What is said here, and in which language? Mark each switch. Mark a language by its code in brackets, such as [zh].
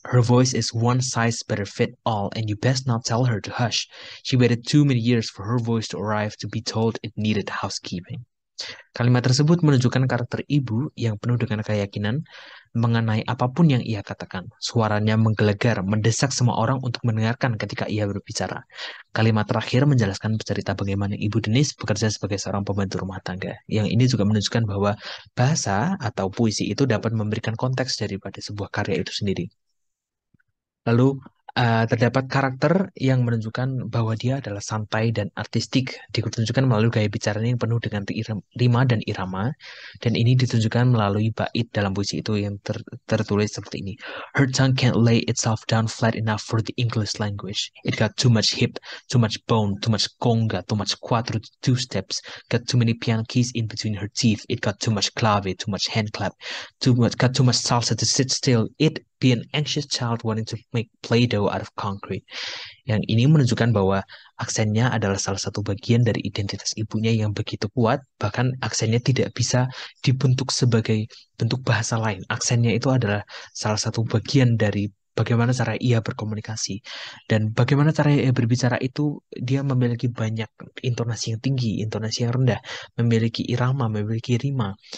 [en] Her voice is one size better fit all, and you best not tell her to hush. She waited too many years for her voice to arrive to be told it needed housekeeping." [id] Kalimat tersebut menunjukkan karakter ibu yang penuh dengan keyakinan mengenai apapun yang ia katakan. Suaranya menggelegar, mendesak semua orang untuk mendengarkan ketika ia berbicara. Kalimat terakhir menjelaskan cerita bagaimana Ibu Denis bekerja sebagai seorang pembantu rumah tangga. Yang ini juga menunjukkan bahwa bahasa atau puisi itu dapat memberikan konteks daripada sebuah karya itu sendiri. Lalu terdapat karakter yang menunjukkan bahwa dia adalah santai dan artistik, ditunjukkan melalui gaya bicaranya yang penuh dengan rima dan irama, dan ini ditunjukkan melalui bait dalam puisi itu yang tertulis seperti ini. [en] Her tongue can't lay itself down flat enough for the English language. It got too much hip, too much bone, too much conga, too much quattro two steps, got too many piano keys in between her teeth. It got too much clave, too much hand clap, got too much salsa to sit still. It be an anxious child wanting to make play-doh out of concrete. [id] Yang ini menunjukkan bahwa aksennya adalah salah satu bagian dari identitas ibunya yang begitu kuat, bahkan aksennya tidak bisa dibentuk sebagai bentuk bahasa lain. Aksennya itu adalah salah satu bagian dari bagaimana cara ia berkomunikasi. Dan bagaimana cara ia berbicara itu, dia memiliki banyak intonasi yang tinggi, intonasi yang rendah, memiliki irama, memiliki rima.